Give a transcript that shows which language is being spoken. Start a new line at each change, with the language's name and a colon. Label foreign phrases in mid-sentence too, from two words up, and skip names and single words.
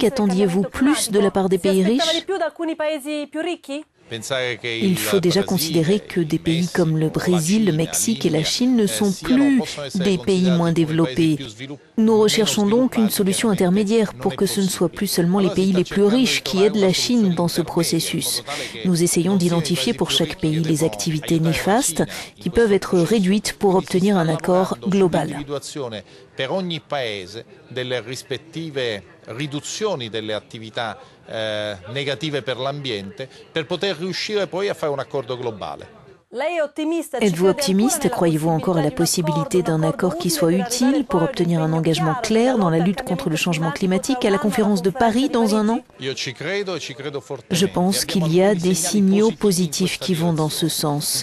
French: Attendiez-vous plus de la part des pays riches ? Il faut déjà considérer que des pays comme le Brésil, le Mexique et la Chine ne sont plus des pays moins développés. Nous recherchons donc une solution intermédiaire pour que ce ne soit plus seulement les pays les plus riches qui aident la Chine dans ce processus. Nous essayons d'identifier pour chaque pays les activités néfastes qui peuvent être réduites pour obtenir un accord global.
Italian: Per ogni paese delle rispettive riduzioni delle attività negative per l'ambiente per poter riuscire poi a fare un accordo globale.
French: Êtes-vous optimiste? Croyez-vous encore à la possibilité d'un accord qui soit utile pour obtenir un engagement clair dans la lutte contre le changement climatique à la conférence de Paris dans un an? Je pense qu'il y a des signaux positifs qui vont dans ce sens.